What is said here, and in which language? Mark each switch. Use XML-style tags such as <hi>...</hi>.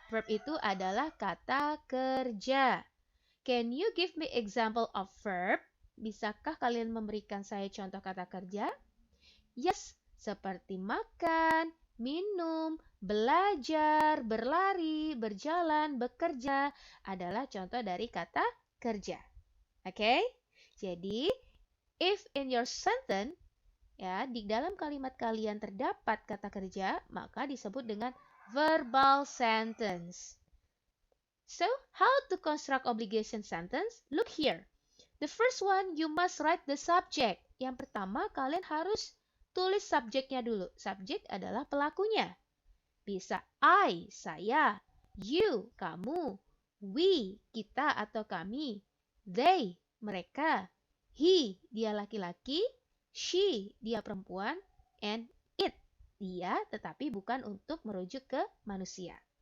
<id>Verb itu adalah kata kerja.</id> <en>Can you give me example of verb?</en> <id>Bisakah kalian memberikan saya contoh kata kerja? Yes, seperti makan, minum, belajar, berlari, berjalan, bekerja adalah contoh dari kata kerja. Okay? Jadi,</id> <en>if in your sentence,</en> <id>di dalam kalimat kalian terdapat kata kerja, maka disebut dengan verbal sentence.</id> <en>So, how to construct obligation sentence? Look here. The first one, you must write the subject.</en> <id>yang pertama kalian harus tulis subjeknya dulu. Subjek adalah pelakunya. Bisa I, saya, you, kamu, we, kita atau kami, they, mereka, he, dia laki-laki, she, dia perempuan, and it, dia, tetapi bukan untuk merujuk ke manusia.</id>